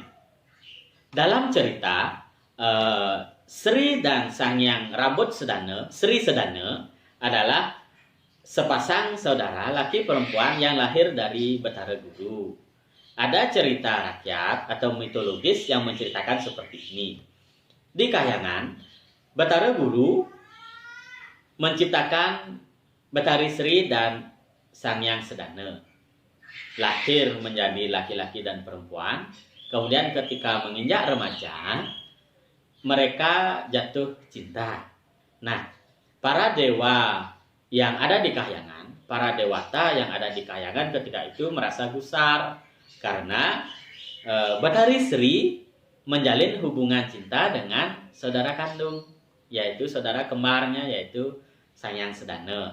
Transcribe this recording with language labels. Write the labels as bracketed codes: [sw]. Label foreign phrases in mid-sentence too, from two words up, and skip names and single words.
[id] Dalam cerita Sri dan Sangyang Rambut Sedana, Sri Sedana adalah sepasang saudara laki perempuan yang lahir dari Betara Guru. Ada cerita rakyat atau mitologis yang menceritakan seperti ini. Di Kahyangan, Betara Guru menciptakan Betari Sri dan Sangyang Sedana. Lahir menjadi laki-laki dan perempuan. Kemudian ketika menginjak remaja, mereka jatuh cinta. Nah, para dewa yang ada di Kahyangan, para dewata yang ada di Kahyangan ketika itu merasa gusar karena Betari Sri menjalin hubungan cinta dengan saudara kandung, yaitu saudara kembarnya, yaitu Sangyang Sedana.